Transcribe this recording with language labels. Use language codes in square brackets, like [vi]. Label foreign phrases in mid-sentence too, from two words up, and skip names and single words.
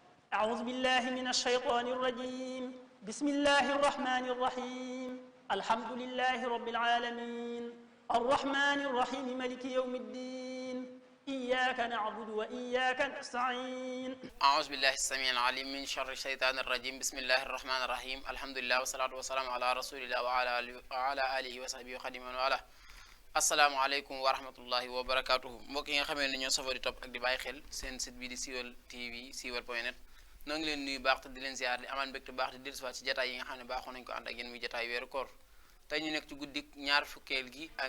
[ar] أعوذ بالله من الشيطان الرجيم بسم الله الرحمن الرحيم الحمد لله رب العالمين الرحمن الرحيم ملك يوم الدين إياك نعبد وإياك نستعين أعوذ بالله السميع العليم من شر الشيطان الرجيم بسم الله الرحمن الرحيم الحمد لله والصلاة والسلام على رسول الله وعلى آله وصحبه وخديم من والاه السلام عليكم ورحمة الله وبركاته [wo] mbokk yi nga xamee ne ñoo safoo di topp ak di bàyyi xel seen site bi di Siweul TV siweul.net noo ngi leen nuyu baax te di leen ziar di amaan mbégte baax di dellusiwaat ci jataay yi nga xam ne baaxoo nañu ko ànd ak yéen muy jataay weeru koor tey ñu nekk ci guddik ñaar fukkeel gi ak